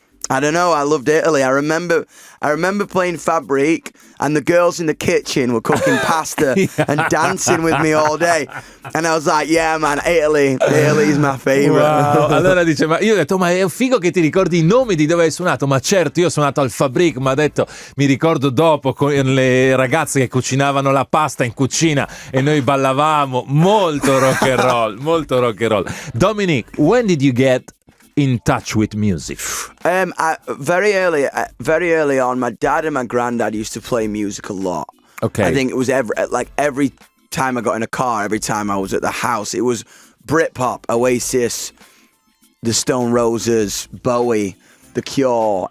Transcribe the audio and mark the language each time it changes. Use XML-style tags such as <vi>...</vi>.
<en>I don't know. I loved Italy. I remember playing Fabrique, and the girls in the kitchen were cooking pasta and dancing with me all day. And I was like, yeah, man, Italy's my favorite. Wow.</en> <it>Allora dice, ma io ho detto, ma è figo che ti ricordi i nomi di dove hai suonato. Ma certo, io ho suonato al Fabrique, ma ha detto, mi ricordo dopo con le ragazze che cucinavano la pasta in cucina e noi ballavamo. Molto rock and roll, molto rock and roll.</it> <en>Dominic, when did you get in touch with music? Very early on, my dad and my granddad used to play music a lot. Okay. I think it was every time I got in a car, every time I was at the house, it was Britpop, Oasis, the Stone Roses, Bowie, The Cure.</en>